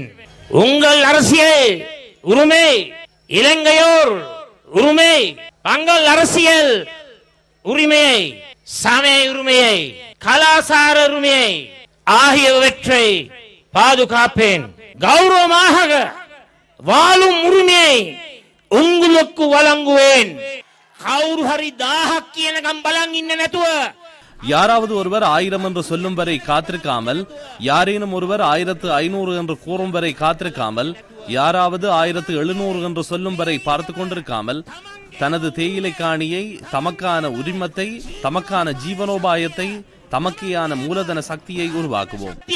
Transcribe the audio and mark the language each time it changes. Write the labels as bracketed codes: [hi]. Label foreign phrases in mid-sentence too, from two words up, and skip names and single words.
[ta] உங்கள் அரசியல் உரிமை இலங்கையோர் உரிமை தங்கள் அரசியல் உரிமையை சமய உரிமையை கலாசார உரிமையை ஆகியவற்றை பாதுகாப்பேன். கௌரவமாக வாழும் உரிமையை உங்களுக்கு வழங்குவேன். [si] කවුරු හරි 1000ක් කියනකම් බලන් ඉන්න නැතුව [ta] யாராவது ஒருவர் 1000 என்று சொல்லும் வரை காத்திருக்காமல், யாரேனும் ஒருவர் 1500 என்று கூறும் வரை காத்திருக்காமல், யாராவது 1700 என்று சொல்லும் வரை பார்த்து கொண்டிருக்காமல், தனது தேயிலை காணியை, தமக்கான உரிமத்தை, தமக்கான ஜீவனோபாயத்தை, தமக்கையான மூலதன சக்தியை உருவாக்குவோம்.